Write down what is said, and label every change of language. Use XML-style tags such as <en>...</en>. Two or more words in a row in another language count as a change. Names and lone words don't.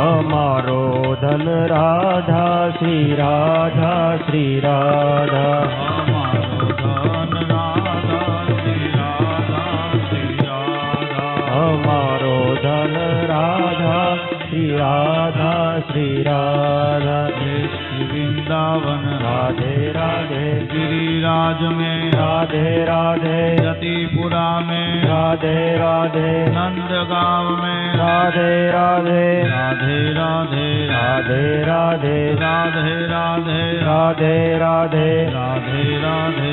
<gu>અમારો ધન રાધા શ્રી રાધા શ્રી રાધા. અમારો ધન રાધા શ્રી રાધા શ્રી રાધા. અમારો ધન રાધા શ્રી રાધા. વૃંદાવન રાધે રાધે.</gu> <hi>गिरिराज में राधे राधे. रतिपुरा में राधे राधे. नंदगांव में राधे राधे. राधे राधे राधे राधे. राधे राधे राधे राधे. राधे राधे</hi>